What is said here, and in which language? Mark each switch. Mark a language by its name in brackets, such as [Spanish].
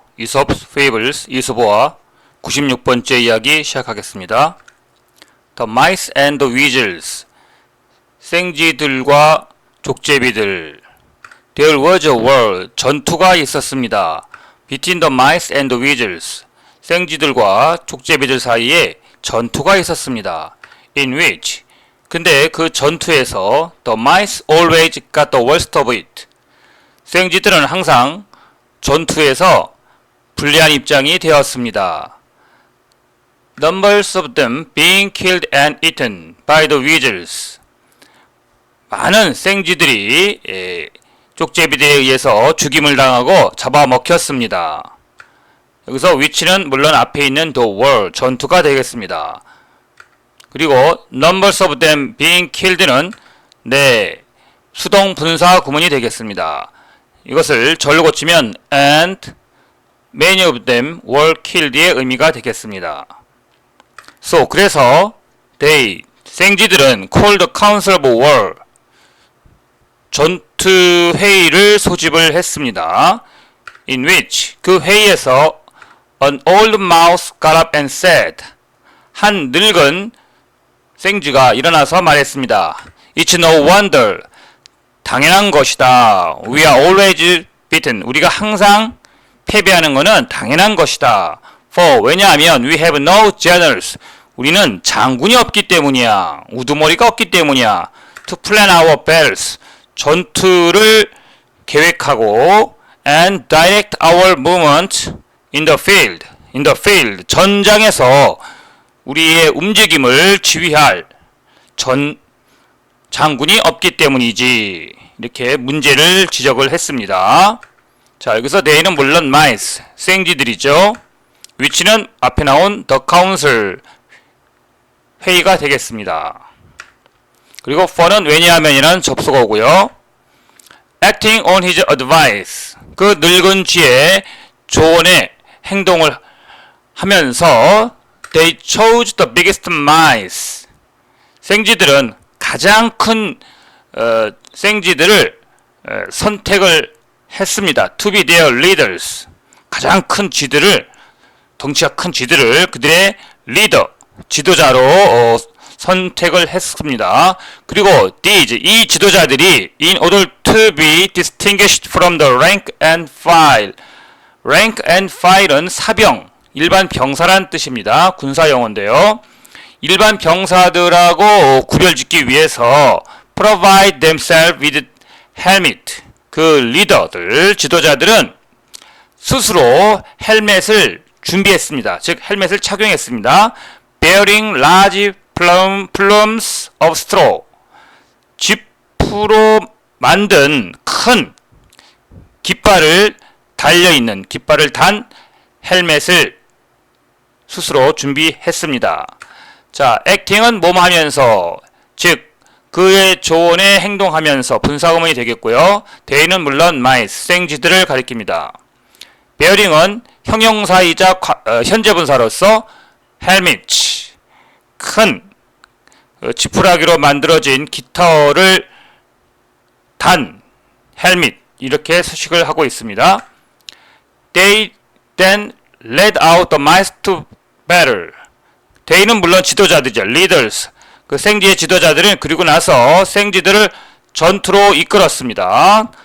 [Korean] Aesop's Fables 이소보와 96번째 이야기 시작하겠습니다. [English] The Mice and the Weasels [Korean] 생쥐들과 족제비들. [English] There was a war [Korean] 전투가 있었습니다. [English] Between the mice and the weasels [Korean] 생쥐들과 족제비들 사이에 전투가 있었습니다. [English] In which [Korean] 근데 그 전투에서 [English] the mice always got the worst of it [Korean] 생쥐들은 항상 전투에서 불리한 입장이 되었습니다. [English] Numbers of them being killed and eaten by the weasels [Korean] 많은 생쥐들이 족제비들에 의해서 죽임을 당하고 잡아먹혔습니다. 여기서 위치는 물론 앞에 있는 the war, 전투가 되겠습니다. 그리고 [English] numbers of them being killed [Korean] 는 수동 분사 구문이 되겠습니다. 이것을 절로 고치면 [English] and many of them were killed [Korean] 의 의미가 되겠습니다. [English] So, [Korean] 그래서 [English] they, [Korean] 생쥐들은 [English] called the council of war, [Korean] 전투 회의를 소집을 했습니다. [English] In which, [Korean] 그 회의에서 [English] an old mouse got up and said, [Korean] 한 늙은 생쥐가 일어나서 말했습니다. [English] It's no wonder, [Korean] 당연한 것이다. [English] We are always beaten, [Korean] 우리가 항상 패배하는 것은 당연한 것이다. For, 왜냐하면 [English] we have no generals, [Korean] 우리는 장군이 없기 때문이야. 우두머리가 없기 때문이야. [English] To plan our battles, [Korean] 전투를 계획하고 [English] and direct our movement in the field, [Korean] 전장에서 우리의 움직임을 지휘할 장군이 없기 때문이지. 이렇게 문제를 지적을 했습니다. 자, 여기서 they는 물론 mice, 생쥐들이죠. 위치는 앞에 나온 the council, 회의가 되겠습니다. 그리고 for는 왜냐하면이라는 접속어고요. [English] acting on his advice, [Korean] 그 늙은 쥐의 조언에 행동을 하면서 [English] they chose the biggest mice, [Korean] 생쥐들은 가장 큰 생쥐들을 선택을 했습니다. [English] to be their leaders, [Korean] 가장 큰 쥐들을, 덩치가 큰 쥐들을 그들의 리더, 지도자로 선택을 했습니다. [English] 그리고 these, [Korean] 이 지도자들이 [English] in order to be distinguished from the rank and file, rank and file은 [Korean] 사병, 일반 병사란 뜻입니다. 군사 용어인데요. 일반 병사들하고 구별짓기 위해서 [English] provide themselves with helmet, [Korean] 그 리더들, 지도자들은 스스로 헬멧을 준비했습니다. 즉 헬멧을 착용했습니다. [English] bearing large plumes of straw, [Korean] 쥐푸로 만든 큰 깃발을 달려있는, 깃발을 단 헬멧을 스스로 준비했습니다. 자, acting은 뭐뭐 하면서, 즉 그의 조언에 행동하면서 분사구문이 되겠고요. they는 물론 mice, 생쥐들을 가리킵니다. bearing은 형용사이자 현재 분사로서 helmet, 큰 지푸라기로 만들어진 깃털을 단 헬멧, 이렇게 서식을 하고 있습니다. [English] They then led out the mice to battle. [Korean] they는 물론 지도자들이죠. leaders, 그 생쥐의 지도자들은 그리고 나서 생쥐들을 전투로 이끌었습니다.